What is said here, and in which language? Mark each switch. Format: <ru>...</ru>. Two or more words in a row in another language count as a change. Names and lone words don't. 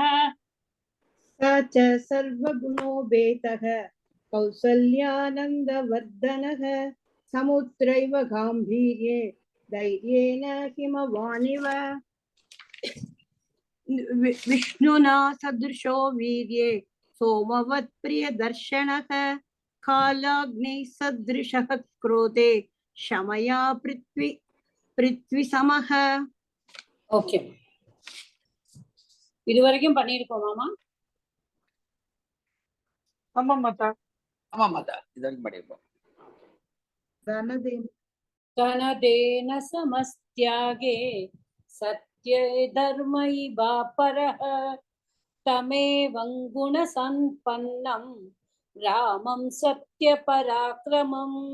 <sa>स च सर्वगुणोपेतः कौसल्यानन्दवर्धनः समुद्रैव गाम्भीर्ये धैर्येण हिमवानिव विष्णुना सदृशो वीर्ये सोमवत् प्रियदर्शनः कालाग्निः सदृशः क्रोधे क्षमया पृथ्वी समः.</sa> <ta>ஓகே, இதுவரைக்கும் பண்ணிருக்கோமாமா? ஆமா மாதா, இதுவரைக்கும் பண்ணிருக்கோம்.</ta> <sa>तनदेन समस्त्यागे सत्ये धर्मैवा परः तमेवं गुणसम्पन्नं रामं सत्यपराक्रमं</sa>